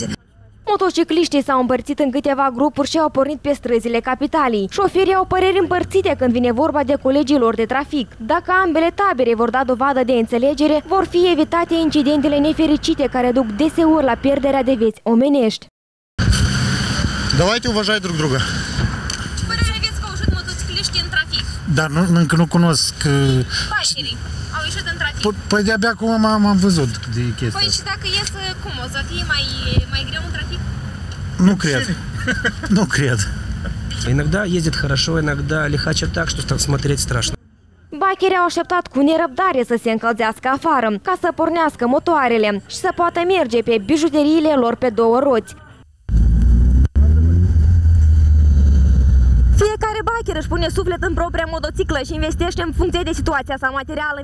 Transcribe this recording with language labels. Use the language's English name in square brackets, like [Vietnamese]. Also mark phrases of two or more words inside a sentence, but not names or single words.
[Romanian] Motocicliștii s-au împărțit în câteva grupuri și au pornit pe străzile capitalei. Șoferii au păreri împărțite când vine vorba de colegii lor de trafic. Dacă ambele tabere vor da dovadă de înțelegere, vor fi evitate incidentele nefericite care duc deseori la pierderea de vieți omenești. [Russian] Давайте уважать друг друга. [Romanian] Ce părere aveți că au ieșit motocicliștii în trafic? Dar încă nu cunosc. Bikerii au ieșit în trafic. Păi de-abia acum am văzut de chestia. Păi și dacă ies, cum? O să fie mai greu în trafic? Nu cred. Nu cred. [Russian] Иногда ездит хорошо, иногда лихачит так, что смотреть страшно. [Romanian] Bikerii au așteptat cu nerăbdare să se încălzească afară, ca să pornească motoarele și să poată merge pe bijuteriile lor pe două roți. Fiecare biker își pune suflet în propria motociclă și investește în funcție de situația sa materială.